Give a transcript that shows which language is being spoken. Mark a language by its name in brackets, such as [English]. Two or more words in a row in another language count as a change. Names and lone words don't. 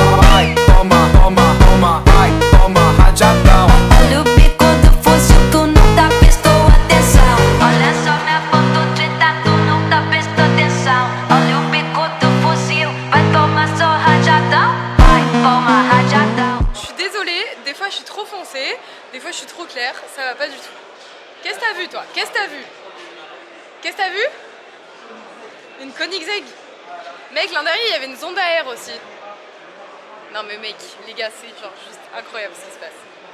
[Portuguese] Vai, toma, toma, toma, vai, toma rajadão. Olha o bico do fuzil, tu nunca prestou atenção. Olha só minha foto treta, tu nunca prestou atenção. Olha o bico do fuzil, vai tomar só rajadão. Vai, toma rajadão. [French] Je suis désolée, des fois je suis trop foncée, des fois je suis trop claire, ça va pas du tout. Qu'est-ce que t'as vu toi? Qu'est-ce que t'as vu? Qu'est-ce que t'as vu? Une Koenigsegg. Mec, l'an dernier il y avait une zone d'air aussi. Non mais mec, les gars, c'est genre juste incroyable ce qui se passe.